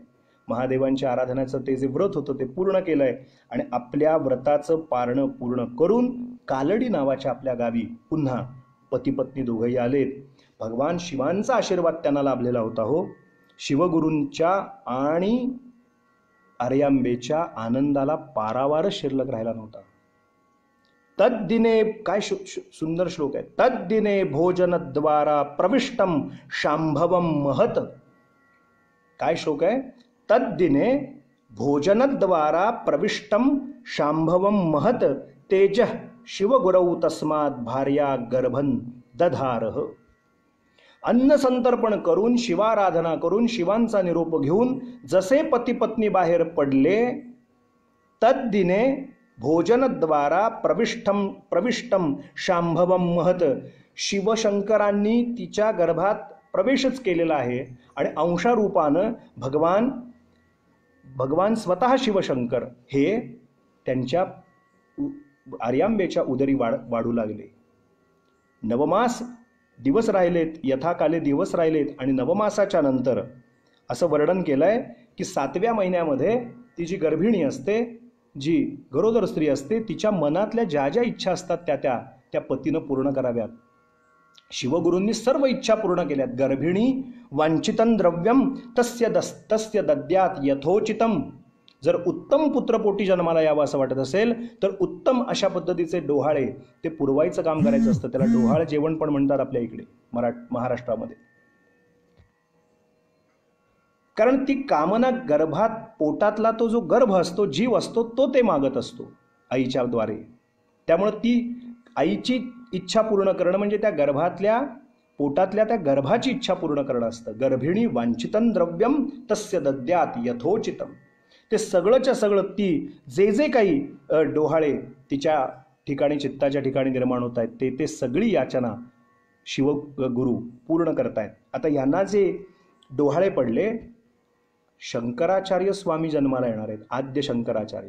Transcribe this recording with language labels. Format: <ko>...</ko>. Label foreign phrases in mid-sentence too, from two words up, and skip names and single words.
<mr>महादेवांच्या आराधनाचं ते जे व्रत होतं ते पूर्ण केलंय आणि आपल्या व्रताचं पारणं पूर्ण करून कालडी नावाच्या आपल्या गावी पुन्हा पती पत्नी दोघंही आलेत. भगवान शिवांचा आशीर्वाद त्यांना लाभलेला होता. हो, शिवगुरूंच्या आणि आर्यांबेच्या आनंदाला पारावारच शिल्लक राहिला नव्हता. तद्दिने, काय सुंदर श्लोक आहे.</mr> <sa>तद्दिने भोजनद्वारा प्रविष्टम शांभवम महत.</sa> <mr>काय श्लोक आहे.</mr> <sa>तद्दिने भोजनद्वारा प्रविष्टम शांभवम महत तेज शिवगुरौ तस्मात् भार्या गर्भन दधारः.</sa> <mr>अन्न संतर्पण करून, शिवाराधना करून, शिवांचा निरोप घेऊन जसे पती पत्नी बाहेर पडले,</mr> <sa>तद्दिने भोजनद्वारा प्रविष्टम शांभवम महत.</sa> <mr>शिवशंकरांनी तिच्या गर्भात प्रवेशच केलेला आहे आणि अंशारूपानं भगवान स्वतः शिवशंकर हे त्यांच्या आर्यांबेच्या उदरी वाढू लागले. नवमास दिवस राहिलेत, यथाकाले दिवस राहिलेत आणि नवमासाच्या नंतर असं वर्णन केलंय की 7व्या महिन्यामध्ये ती जी गर्भिणी असते, जी गरोदर स्त्री असते, तिच्या मनातल्या ज्या ज्या इच्छा असतात त्या पतीनं पूर्ण कराव्यात. शिवगुरूंनी सर्व इच्छा पूर्ण केल्यात.</mr> <sa>गर्भिणी वांछितं द्रव्यम तस्य दद्यात यथोचितम.</sa> <mr>जर उत्तम पुत्रपोटी जन्माला यावं असं वाटत असेल तर उत्तम अशा पद्धतीचे डोहाळे ते पुरवायचं काम करायचं असतं. त्याला डोहाळ जेवण पण म्हणतात आपल्या इकडे महाराष्ट्रामध्ये. कारण ती कामना गर्भात, पोटातला तो जो गर्भ असतो, जीव असतो, तो ते मागत असतो आईच्या द्वारे. त्यामुळे ती आईची इच्छा पूर्ण करणं म्हणजे त्या गर्भातल्या, पोटातल्या त्या गर्भाची इच्छा पूर्ण करणं असतं.</mr> <sa>गर्भिणी वांछितं द्रव्यम तस्य दद्यात यथोचितम.</sa> <mr>ते सगळंच्या सगळं ती जे काही डोहाळे तिच्या ठिकाणी, चित्ताच्या ठिकाणी निर्माण होत आहेत, ते सगळी याचना शिवगुरु पूर्ण करतायत. आता यांना जे डोहाळे पडले, शंकराचार्य स्वामी जन्माला येणार आहेत, आद्य शंकराचार्य.</mr>